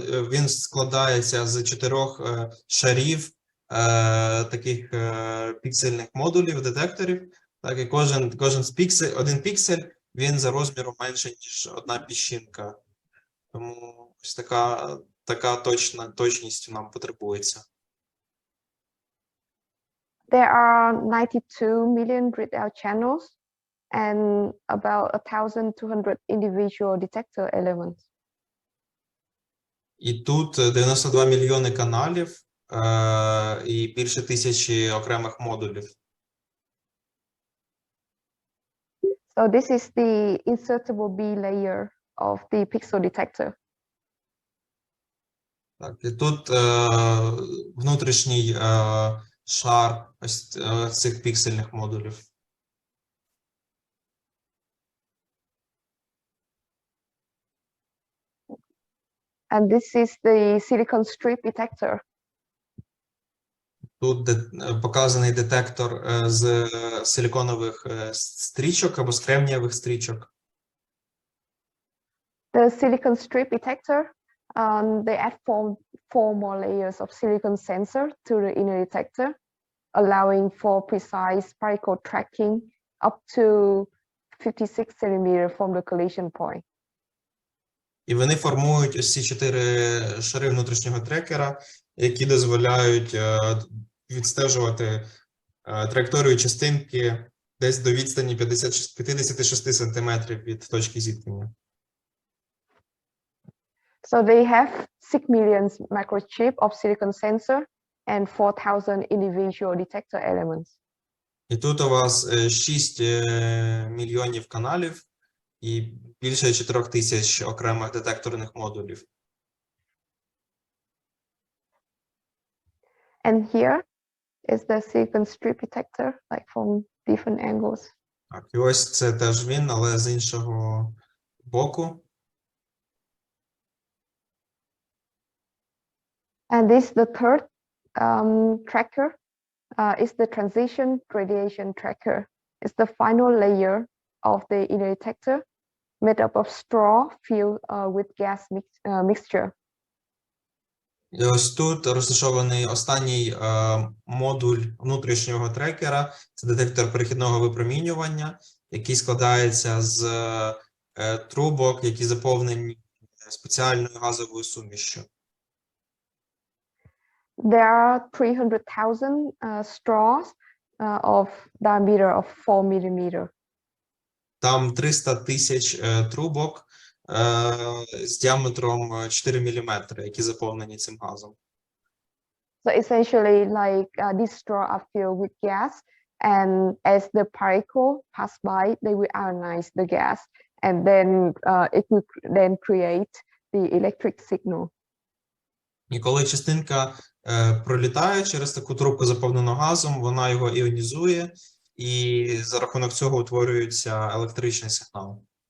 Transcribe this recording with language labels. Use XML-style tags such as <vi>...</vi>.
<uk>Він складається з 4 шарів таких піксельних модулів, детекторів. Так, і один піксель, він за розміром менше, ніж одна піщинка. Тому ось така точність нам потребується.</uk> <en>There are 92 million readout channels and about 1,200 individual detector elements.</en> <uk>І тут 92 мільйони каналів і більше 1000 окремих модулів.</uk> <en>So this is the insertable B layer of the pixel detector.</en> <uk>Так, і тут внутрішній шар ось цих піксельних модулів.</uk> <en>And this is the silicon strip detector.</en> <uk>Тут показаний детектор з силиконових стрічок або з кремнієвих стрічок.</uk> <en>The silicon strip detector, they add 4 more layers of silicon sensor to the inner detector, allowing for precise particle tracking up to 56 centimeters from the collision point.</en> <uk>І вони формують ось ці 4 шари внутрішнього трекера, які дозволяють відстежувати траєкторію частинки десь до відстані 56 сантиметрів від точки зіткнення.</uk> <en>So they have 6 million microchip of silicon sensor and 4,000 individual detector elements.</en> <uk>І тут у вас 6 мільйонів каналів і більше 4000 окремих детекторних модулів.</uk> <en>And here is the silicon strip detector, like from different angles.</en> <uk>Так, і ось це теж він, але з іншого боку.</uk> <en>And this, the third tracker, is the transition radiation tracker. It's the final layer of the inner detector, made up of straw filled with gas mixture.</en> <uk>І ось тут розташований останній модуль внутрішнього трекера. Це детектор перехідного випромінювання, який складається з трубок, які заповнені спеціальною газовою сумішчю.</uk> <en>There are 300,000 straws of diameter of 4 millimeter.</en> <uk>Там 300 тисяч трубок з діаметром 4 мм, які заповнені цим газом.</uk> <en>So essentially, like these straws are filled with gas, and as the particle pass by, they will ionize the gas, and then it will then create the electric signal.</en> <uk>І коли частинка пролітає через таку трубку, заповнену газом, вона його іонізує, і за рахунок цього утворюється електричний сигнал.</uk>